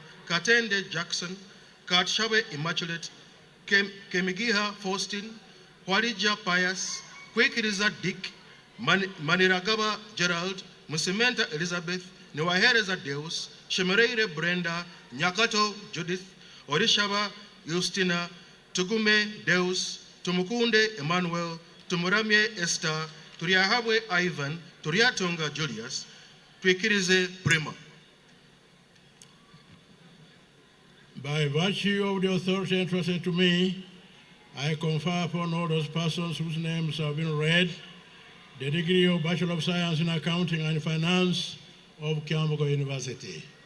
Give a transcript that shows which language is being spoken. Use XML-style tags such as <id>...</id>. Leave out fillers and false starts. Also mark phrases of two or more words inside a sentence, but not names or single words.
<en>Katende Jackson, Katshawe Immaculate, Kemigiha Faustin, Walija Pius, Kwekiriza Dick, Maniragaba Gerald, Musimenta Elizabeth, Newahereza Deus, Shemereire Brenda, Nyakato Judith, Orishaba Justina, Tugume Deus, Tumukunde Emmanuel, Tumuramye Esther, Turiahabwe Ivan, Turiatonga Julius, Twekirize Prima. By virtue of the authority entrusted to me, I confer upon all those persons whose names have been read the degree of Bachelor of Science in Accounting and Finance of Kyambogo University.</en>